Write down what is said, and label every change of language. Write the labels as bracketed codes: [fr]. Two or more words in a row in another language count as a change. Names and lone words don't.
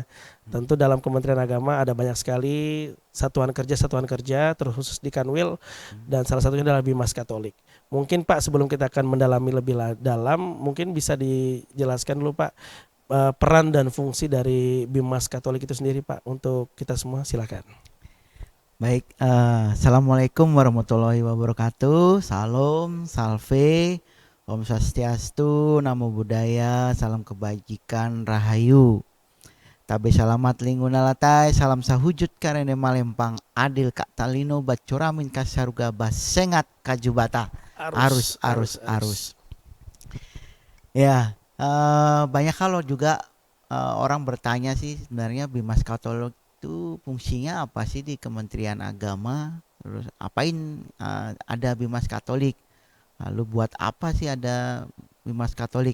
[id] Tentu dalam Kementerian Agama ada banyak sekali satuan kerja terkhusus di Kanwil, dan salah satunya adalah Bimas Katolik. Mungkin Pak sebelum kita akan mendalami lebih dalam, mungkin bisa dijelaskan dulu Pak peran dan fungsi dari Bimas Katolik itu sendiri Pak untuk kita semua, silakan. [ar] Baik, السلام عليكم ورحمة الله وبركاته. [id] Salam, salve, [ban] Om Swastiastu, [pi] Namo Buddhaya, [id] salam kebajikan, rahayu. [day] Tabe salamat lingkungan latai, salam sahujud karene malempang, adil kak talino, bacoramin kasaruga, basengat kajubata. Arus. [id] Ya, banyak kalau juga orang bertanya sih sebenarnya Bimas Katolik itu fungsinya apa sih di Kementerian Agama, terus apain ada Bimas Katolik, lalu buat apa sih ada Bimas Katolik.